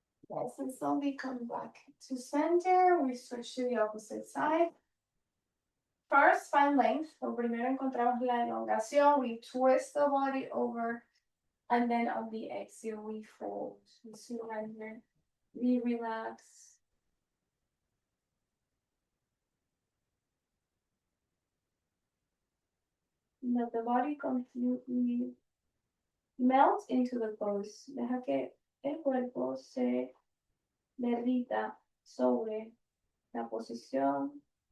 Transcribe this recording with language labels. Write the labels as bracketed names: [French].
[English] Yes, and slowly come back to center. We switch to the opposite side. First, find length. [Spanish] So primero encontramos la elongación. [English] We twist the body over. And then on the exhale, we fold. We surrender. We relax. Let the body completely melt into the pose. [Spanish] Deja que el cuerpo se derrita sobre la posición.